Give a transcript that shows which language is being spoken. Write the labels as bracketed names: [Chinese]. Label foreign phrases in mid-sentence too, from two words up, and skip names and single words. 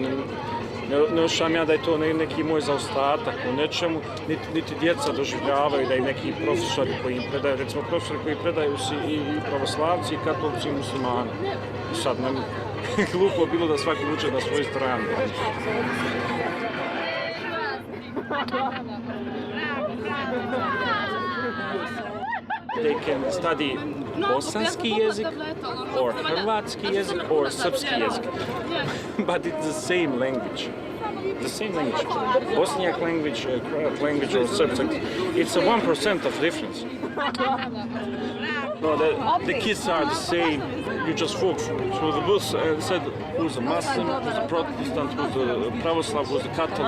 [Bosnian] Ne osjećam ja da je to neki moj zaostatak u nečemu, niti djeca doživljavaju da i neki profesori koji im predaju, recimo profesori koji predaju si i pravoslavci i katolici i muslimani. I sad nam glupo bilo da svaki uče na svojoj strani. [English] They can study [Bosnian] bosanski jezik, [English] or [Bosnian] hrvatski jezik, [English] or [Bosnian] srpski jezik. [English] But it's the same language. The same language. Bosniak language, Croat language, or Serbian. It's a 1% of difference. No, the kids are the same. You just walk through the bus and said who's a Muslim, who's a Protestant, who's a Pravoslav, who's a Catholic.